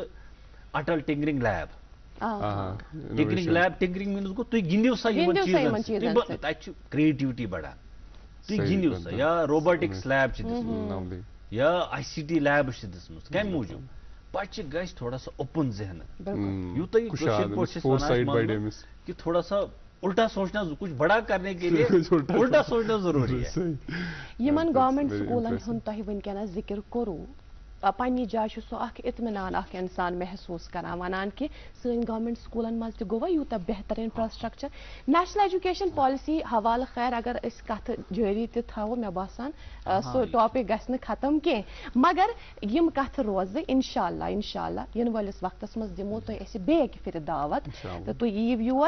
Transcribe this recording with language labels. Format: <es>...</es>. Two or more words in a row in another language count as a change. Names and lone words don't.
<ks>اٹل</ks> <en>tinkering lab</en> <ks>ٹِنکرنگ لیب ٹِنکرنگ میٖنٕز گوٚو تُہۍ گِنٛدِو سا یِمن چیٖزن تتہِ چھُ کریٹِوٹی بڑان تُہۍ گِنٛدِو سا یا</ks> <en>robotics lab</en> <ks>چھِ دِژمٕژ یا ICT لیبہٕ چھِ دِژمٕژ کمہِ موٗجوٗب بچہِ گژھِ</ks> <ur>تھوڑا سا</ur> <ks>اوپن ذہن یوٗتاہ یہِ کٲشِر پٲٹھۍ چھِ ونان کہ</ks> <ur>تھوڑا سا الٹا سوچنا کچھ بڑا کرنے کے لیے الٹا سوچنا ضروری ہے</ur> <ks>یِمن گورمنٹ سکوٗلن ہُنٛد تۄہہِ وٕنکیٚنس ذِکر کوٚروٕ پننہِ جایہِ چھُ سُہ اکھ اطمینان اکھ انسان محسوٗس کران ونان کہِ سٲنۍ گورمنٹ سکوٗلن منٛز تہِ گوٚوا یوٗتاہ بہتر انفراسٹرکچر</ks> <en>national education policy</en> <ks>حوالہٕ خیر اگر أسۍ کتھٕ جٲری تہِ تھاوو مےٚ باسان سُہ ٹاپِک گژھِ نہٕ ختم کینٛہہ مگر یِم کتھٕ روزٕ</ks> <ar>انشاء اللہ</ar> <ks>یِنہٕ وٲلِس وقتس منٛز دِمو تۄہہِ أسۍ بیٚیہِ اکہِ پھِرِ دعوت تہٕ تُہۍ یِیِو یور</ks>